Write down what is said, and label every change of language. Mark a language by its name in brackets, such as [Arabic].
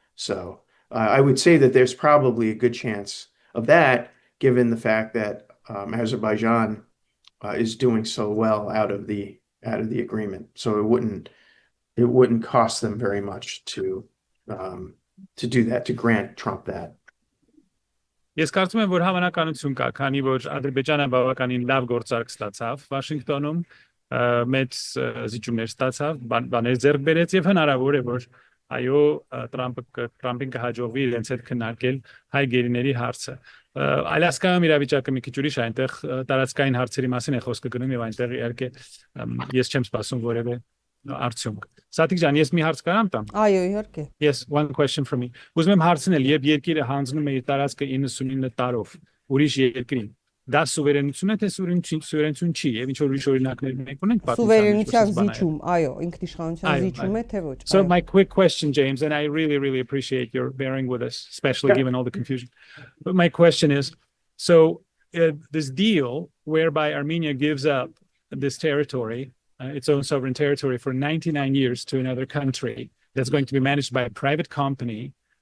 [English] So I would say that there's probably a good chance of that, given the fact that Azerbaijan is doing so well out of the agreement. So it wouldn't cost them very much to do that, to grant Trump that. [Armenian] Ես կարծում եմ, որ հավանականություն կա, քանի որ Ադրբեջանը բավականին լավ գործարք ստացավ Վաշինգտոնում, մեծ զիջումներ ստացավ, բաներ ձեռք բերեց եւ հնարավոր է, որ այո, Թրամփին կհաջողվի իրենց հետ քննարկել հայ գերիների հարցը։ Ալյասկայում իրավիճակը մի քիչ ուրիշ է, այնտեղ տարածքային հարցերի մասին է խոսքը գնում եւ այնտեղ իհարկե ես չեմ սպասում որևէ արդյունք։ Սատիկ ջան, ես մի հարց կարամ տամ։ Այո, իհարկե։ [English] Yes, one question from me. [Armenian] Ուզում եմ հարցնել, երբ երկիրը հանձնում է իր տարածքը 99 տարով ուրիշ երկրին, դա սուվերենություն է, թե սուվերենություն չի, եւ ինչ որ ուրիշ օրինակներ մենք ունենք պատմության։ Սուվերենության զիջում, այո, ինքնիշխանության զիջում է, թե ոչ։ [English] So my quick question, James, and I really appreciate your bearing with us, especially given all the confusion. But my question is, so this deal whereby Armenia gives up this territory, its own sovereign territory for 99 years to another country that's going to be managed by a private company.